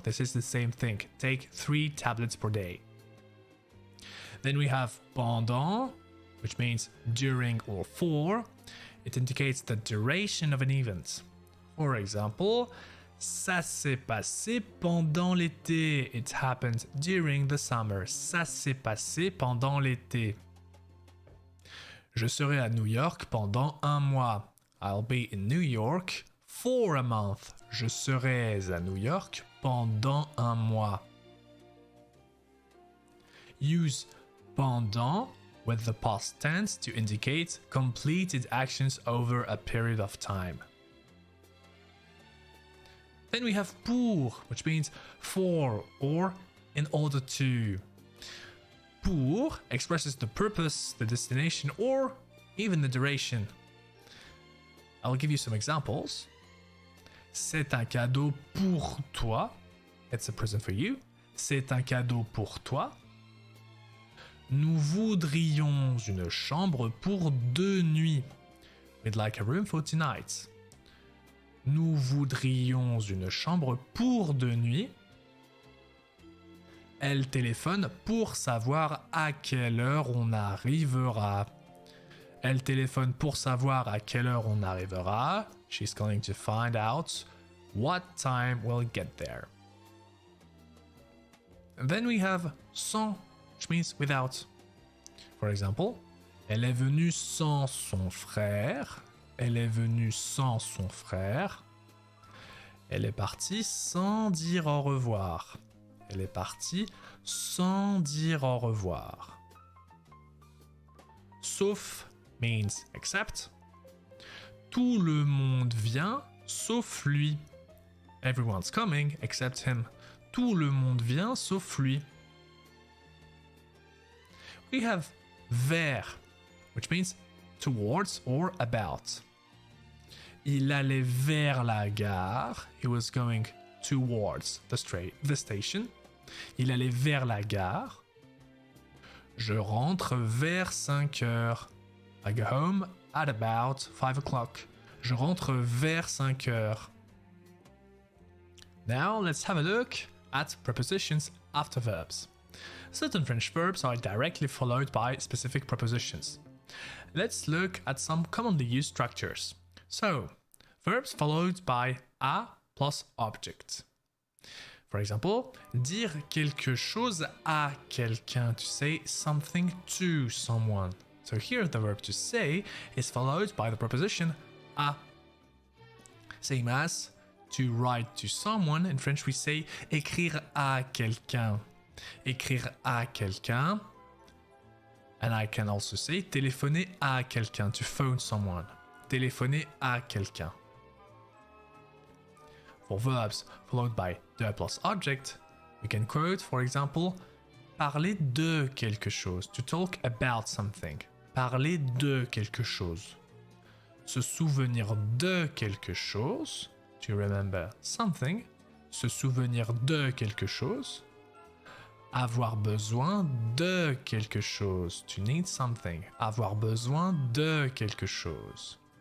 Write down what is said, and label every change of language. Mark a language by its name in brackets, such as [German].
[English] This is the same thing. Take 3 tablets per day. Then we have pendant, which means during or for. It indicates the duration of an event. For example, [French] ça s'est passé pendant l'été. [English] It happened during the summer. [French] Ça s'est passé pendant l'été. Je serai à New York pendant un mois. [English] I'll be in New York for a month. [French] Je serai à New York pendant un mois. [English] Use pendant with the past tense to indicate completed actions over a period of time. Then we have pour, which means for or in order to. Pour expresses the purpose, the destination, or even the duration. I'll give you some examples. [French] C'est un cadeau pour toi. [English] It's a present for you. [French] C'est un cadeau pour toi. Nous voudrions une chambre pour 2 nuits. [English] We'd like a room for 2 nights. [French] Nous voudrions une chambre pour 2 nuits. Elle téléphone pour savoir à quelle heure on arrivera. Elle téléphone pour savoir à quelle heure on arrivera. [English] She's calling to find out what time we'll get there. And then we have sans, which means without. For example, [French] elle est venue sans son frère. Elle est venue sans son frère. Elle est partie sans dire au revoir. Elle est partie sans dire au revoir. Sauf [English] means except. [French] Tout le monde vient sauf lui. [English] Everyone's coming except him. [French] Tout le monde vient sauf lui. [English] We have vers, which means towards or about. [French] Il allait vers la gare. [English] He was going towards the station. [French] Il allait vers la gare. Je rentre vers 5 heures. [English] I go home at about 5 o'clock. [French] Je rentre vers 5 heures. [English] Now let's have a look at prepositions after verbs. Certain French verbs are directly followed by specific prepositions. Let's look at some commonly used structures. So, verbs followed by a plus object. For example, [French] dire quelque chose à quelqu'un, [English] to say something to someone. So here the verb to say is followed by the preposition à. Same as to write to someone. In French we say [French] écrire à quelqu'un. Écrire à quelqu'un. [English] And I can also say [French] téléphoner à quelqu'un, [English] to phone someone. [French] Téléphoner à quelqu'un. [English] For verbs followed by the plus object, we can quote, for example, [French] parler de quelque chose, [English] to talk about something. [French] Parler de quelque chose. Se souvenir de quelque chose, [English] to remember something. [French] Se souvenir de quelque chose. Avoir besoin de quelque chose, [English] to need something. [French] Avoir besoin de quelque chose.